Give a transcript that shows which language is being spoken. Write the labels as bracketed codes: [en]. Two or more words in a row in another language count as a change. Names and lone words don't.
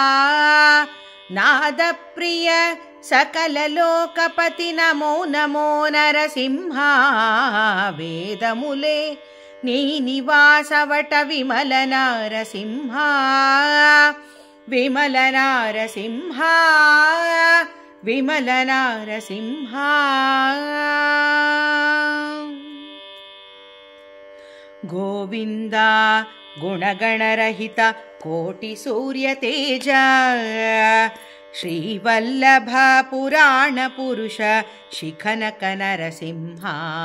[te] నాదప్రియ సకల లోకపతి నమో నమో నరసింహా వేదములే నీ నివాసవట విమల నారసింహా విమల నారసింహా [sa] विमल नारसिंहा गोविंद गुणगणरहित कोटि सूर्य तेज श्रीवल्लभ पुराण पुरुष शिखनक नरसिंहा